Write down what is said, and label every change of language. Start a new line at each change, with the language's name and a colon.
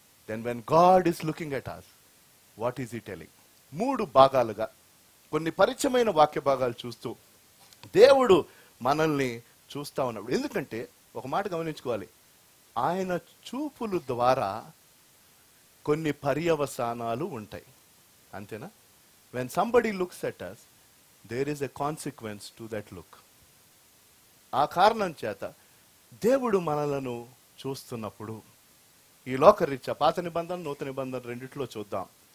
English: Then when God is looking at us, what is he telling?
Telugu: 3 భాగాలుగా కొన్ని పరిచయమైన వాక్య భాగాలు చూస్తూ దేవుడు మనల్ని చూస్తా ఉన్నప్పుడు, ఎందుకంటే ఒక మాట గమనించుకోవాలి, ఆయన చూపుల ద్వారా కొన్ని పర్యవసానాలు ఉంటాయి. అంతేనా?
English: When somebody looks at us, there is a consequence to that look.
Telugu: ఆ కారణం చేత దేవుడు మనలను చూస్తున్నప్పుడు ఈ లోకరీత్యా పాత నిబంధన నూతన నిబంధన రెండిట్లో చూద్దాం.